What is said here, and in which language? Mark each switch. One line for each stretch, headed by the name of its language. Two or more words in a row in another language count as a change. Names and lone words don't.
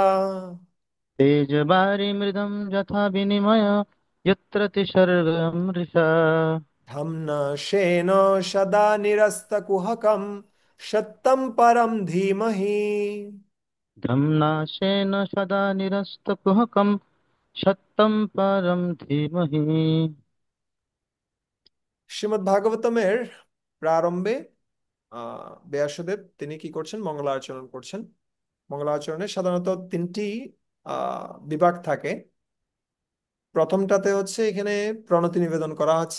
Sanskrit: तेजवारिमृदं यथा विनिमय यत्र तिसर्गमृषा। धम्ना शेनो सदा निरस्तकुहकं सत्यं परं धीमहि। धम्नाशेन सदा निरस्तकुहकं সত্যম পরম ধীমহি।
Bangla: শ্রীমদ্ ভাগবতমের প্রারম্ভে ব্যাসদেব তিনি কি করছেন, মঙ্গলাচরণ করছেন। মঙ্গলাচরণে সাধারণত তিনটি বিভাগ থাকে। প্রথমটাতে হচ্ছে এখানে প্রণতি নিবেদন করা হচ্ছে।